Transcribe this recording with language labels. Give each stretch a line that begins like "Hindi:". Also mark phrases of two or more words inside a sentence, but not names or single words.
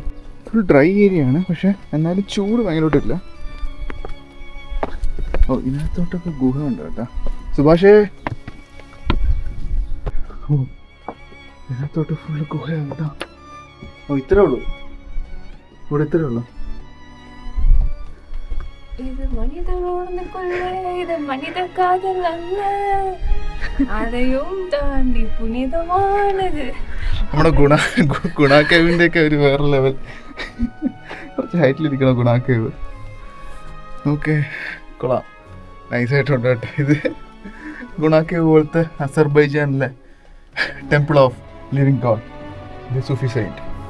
English: full dry area
Malayalam: ആണ്, പക്ഷെ എന്നാലും ചൂട് ഭയങ്കരമായിട്ടില്ല. ഓ, ഇതിനകത്തോട്ടൊക്കെ ഗുഹ ഉണ്ട് കേട്ടോ. സുഭാഷേ, ഓ ഇതിനകത്തോട്ട് ഫുള്ള് ഗുഹയാണ് കേട്ടോ. ഓ ഇത്രേ ഉള്ളൂ, ഇവിടെ ഇത്രേ ഉള്ളൂ.
Tamil: இது மனிதனோடுக்குள்ள இது மனித காதல் அல்ல, அதையும் தாண்டி புனிதமானது.
Malayalam: നമ്മുടെ ഗുണാക്കേവിൻ്റെ ഒക്കെ ഒരു വേറെ ലെവൽ, കുറച്ച് ഹൈറ്റിലിരിക്കണം ഗുണാക്കേവ്. ഓക്കെ, കൊള്ളാം, നൈസായിട്ടുണ്ട് കേട്ടോ. ഇത് ഗുണാക്കേവ് പോലത്തെ അസർബൈജാനിലെ ടെമ്പിൾ ഓഫ് ലിവിങ് ഗോഡ്, ഇത്
English: Sufi site.